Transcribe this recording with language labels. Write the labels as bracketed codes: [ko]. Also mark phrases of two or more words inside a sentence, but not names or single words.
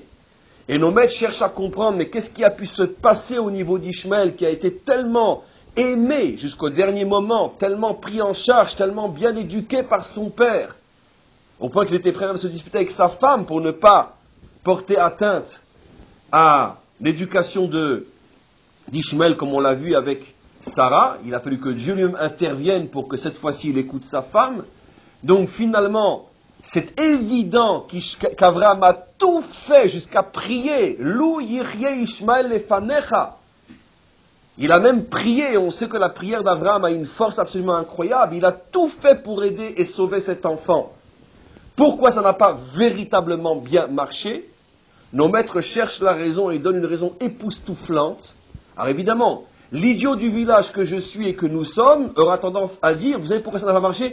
[fr] Et nos maîtres cherchent à comprendre, mais qu'est-ce qui a pu se passer au niveau d'Ishmaël, qui a été tellement aimé jusqu'au dernier moment, tellement pris en charge, tellement bien éduqué par son père, au point qu'il était prêt à se disputer avec sa femme pour ne pas porter atteinte à l'éducation d'Ishmaël, comme on l'a vu avec Sarah. Il a fallu que Dieu lui-même intervienne pour que cette fois-ci il écoute sa femme. Donc finalement, c'est évident qu'Abraham a tout fait jusqu'à prier. [he] לו יחיה ישמעאל לפניך. [fr] Il a même prié, on sait que la prière d'Abraham a une force absolument incroyable. Il a tout fait pour aider et sauver cet enfant. Pourquoi ça n'a pas véritablement bien marché? Nos maîtres cherchent la raison et donnent une raison époustouflante. Alors évidemment, l'idiot du village que je suis et que nous sommes aura tendance à dire, vous savez pourquoi ça n'a pas marché?